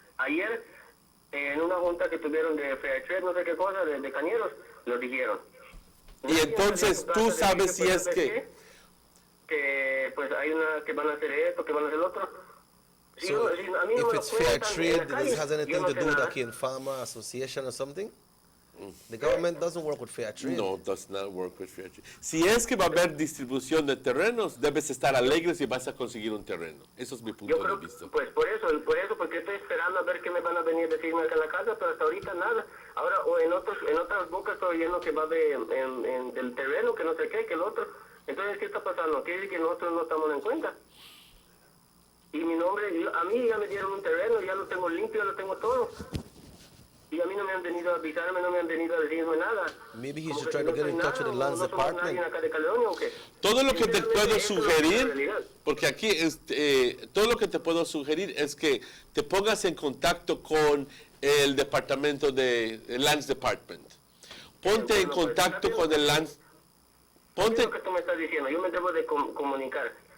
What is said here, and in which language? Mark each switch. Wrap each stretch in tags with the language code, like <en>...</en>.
<es>Ayer, en una junta que tuvieron de Fair Trade, no sé qué cosa, de cañeros, lo dijeron. Y entonces tú sabes si es que pues hay una que van a hacer esto, que van a hacer lo otro.</es> <en>So, if it's fair trade, this has anything to do with the Farmer Association or something? The government doesn't work with fair trade. No, does not work with fair trade.</en> <es>Si es que va a haber distribución de terrenos, debes estar alegre si vas a conseguir un terreno. Eso es mi punto de vista. Pues por eso, porque estoy esperando a ver qué me van a venir a decirme acá en la casa, pero hasta ahorita nada. Ahora, o en otras bocas estoy oyendo que va a haber del terreno, que no sé qué, que el otro. Entonces, ¿qué está pasando? Quiere decir que nosotros no estamos en cuenta. Y mi nombre, a mí ya me dieron un terreno, ya lo tengo limpio, ya lo tengo todo. Y a mí no me han venido a avisarme, no me han venido a decirme nada.</es> <en>Maybe he should try to get in touch with the lands department.</en> <es>Todo lo que te puedo sugerir, porque aquí todo lo que te puedo sugerir es que te pongas en contacto con el departamento el Lands Department. Ponte en contacto con el Lands. Ponte. Lo que tú me estás diciendo, yo me debo de comunicar.</es>